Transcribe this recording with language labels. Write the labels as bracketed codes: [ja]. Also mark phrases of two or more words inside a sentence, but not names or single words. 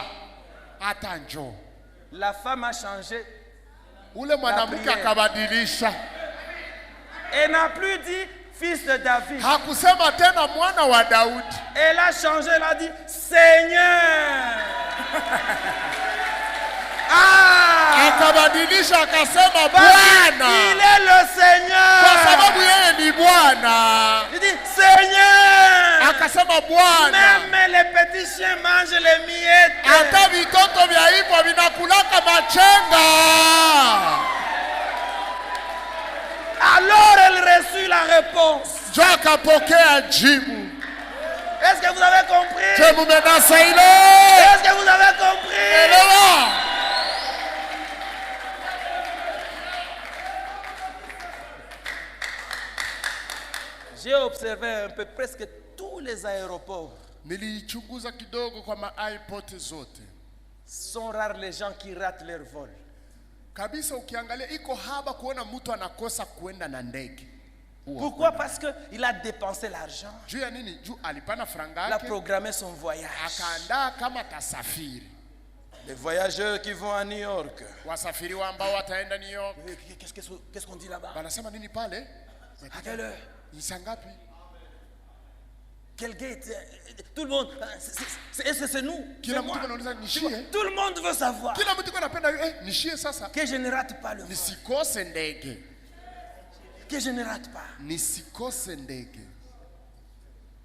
[sw] Hata njoo. [fr] La femme a changé. [sw] Ule mwanamke akabadilisha. [fr] Elle n'a plus dit fils de David. [sw] Hakusema tena mwana wa Daudi. [fr] Elle a changé, elle a dit Seigneur. [sw] Akabadilisha akasema [fr] Il [sw] Bwana. [fr] est le Seigneur. [sw] Kwa sababu yeye ni Bwana. [fr] Il dit Seigneur. [sw] Akasema Bwana. [fr] Même les petits chiens mangent les miettes. [sw] Hata vitoto vya hivyo vinakulaka machenga. [fr] Alors elle reçut la réponse. [sw] Jo akapokea jibu. [fr] Est-ce que vous avez compris? [sw] Je mumenasa ile. [fr] Est-ce que vous avez compris? [sw] Elewa. [fr] J'ai observé un peu presque tous les aéroports. [sw] Nilichunguza kidogo kwa ma-airport zote. [fr] Sont rares les gens qui ratent leur vol. [sw] Kabisa ukiangalia iko haba kuona mtu anakosa kuenda na ndege. [fr] Pourquoi? Parce qu'il a dépensé l'argent. [sw] Juu ya nini? Juu alipana franga [fr] Il a [sw] yake. [fr] programmé son voyage. [sw] Akaandaa kama tasafiri. [fr] Les voyageurs qui vont à New York. [sw] Wasafiri ambao wataenda New York. [fr] Qu'est-ce qu'on dit là-bas? [sw] Wanasema nini pale? [fr] À quelle heure? [sw] Ni saa ngapi? [fr] Quel gate? Tout le monde. C'est nous. [sw] Kila mtu anauliza nishie. [fr] Tout le monde veut savoir. [sw] Kila mtu anapenda nishie sasa. [fr] Que je ne rate pas le vol. [sw] Nisikose ndege. [fr] Que je ne rate pas. [sw] Nisikose ndege.